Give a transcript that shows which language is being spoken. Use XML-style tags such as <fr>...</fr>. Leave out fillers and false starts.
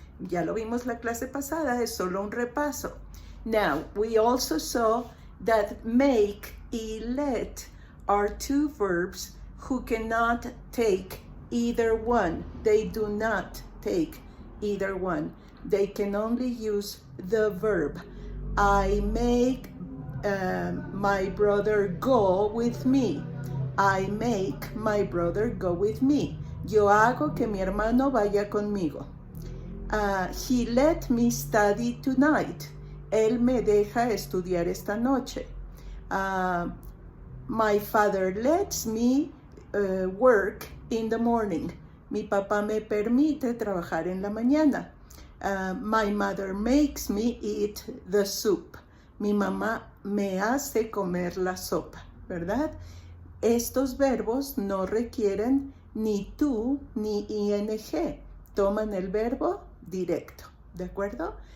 <es>Ya lo vimos la clase pasada, es solo un repaso.</es> <en>Now, we also saw that make y let are two verbs who cannot take either one. They do not take either one. They can only use the verb. I make my brother go with me. I make my brother go with me.</en> <es>Yo hago que mi hermano vaya conmigo.</es> <en>He let me study tonight.</en> <es>Él me deja estudiar esta noche.</es> <en>My father lets me work in the morning.</en> <es>Mi papá me permite trabajar en la mañana.</es> <en>My mother makes me eat the soup.</en> <es>Mi mamá me hace comer la sopa, ¿verdad? Estos verbos no requieren ni tú ni ing. Toman el verbo directo, ¿de acuerdo?</es>